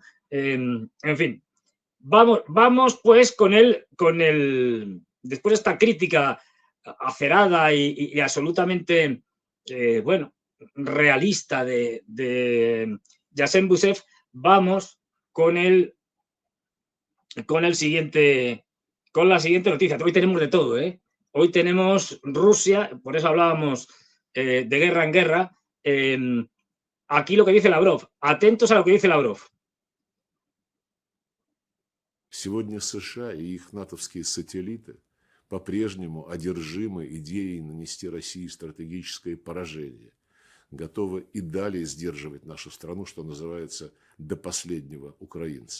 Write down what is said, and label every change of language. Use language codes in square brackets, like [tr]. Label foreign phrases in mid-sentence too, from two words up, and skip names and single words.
[es] En fin, vamos pues con el después de esta crítica acerada y absolutamente, bueno, realista de Yassin Bouzef, vamos con la siguiente noticia. Hoy tenemos de todo, ¿eh? Hoy tenemos Rusia, por eso hablábamos de guerra en guerra. Aquí lo que dice Lavrov. Atentos a lo que dice Lavrov. [ru] Сегодня США и их натовские сателлиты по-прежнему одержимы идеей нанести России стратегическое поражение, готовы и далее сдерживать нашу страну, что называется, до последнего украинца.